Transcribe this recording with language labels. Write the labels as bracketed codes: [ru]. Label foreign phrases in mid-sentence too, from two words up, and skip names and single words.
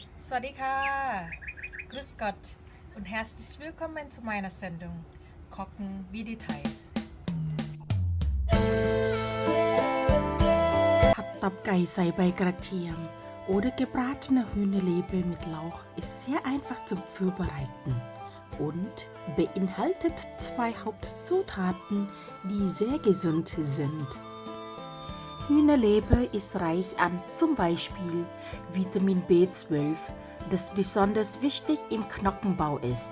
[de] Swadika, Grüß Gott und herzlich willkommen zu meiner Sendung Kochen wie Details. [th] ผัดตับไก่ใส่ใบกระเทียม [de] oder gebratene Hühnerleber mit Lauch ist sehr einfach zum Zubereiten und beinhaltet zwei Hauptzutaten, die sehr gesund sind. Hühnerleber ist reich an zum Beispiel Vitamin B12, das besonders wichtig im Knochenbau ist.